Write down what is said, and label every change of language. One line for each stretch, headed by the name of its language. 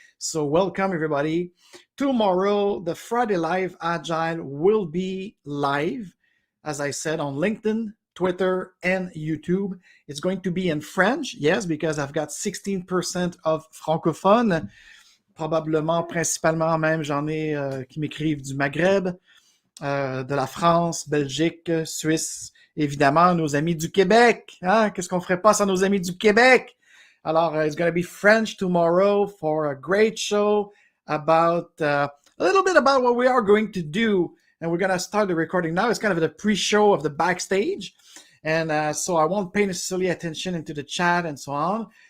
English: So welcome everybody. Tomorrow, the Friday Live Agile will be live, as I said, on LinkedIn, Twitter, and YouTube. It's going to be in French, yes, because I've got 16% of francophones.
French: Probablement, principalement même, j'en ai qui m'écrivent du Maghreb, de la France, Belgique, Suisse, évidemment, nos amis du Québec. Hein? Qu'est-ce qu'on ferait pas sans nos amis du Québec?
English: Alors, it's going to be French tomorrow for a great show about a little bit about what we are going to do. And we're going to start the recording now. It's kind of the pre-show of the Backstage. And so I won't pay necessarily attention into the chat and so on.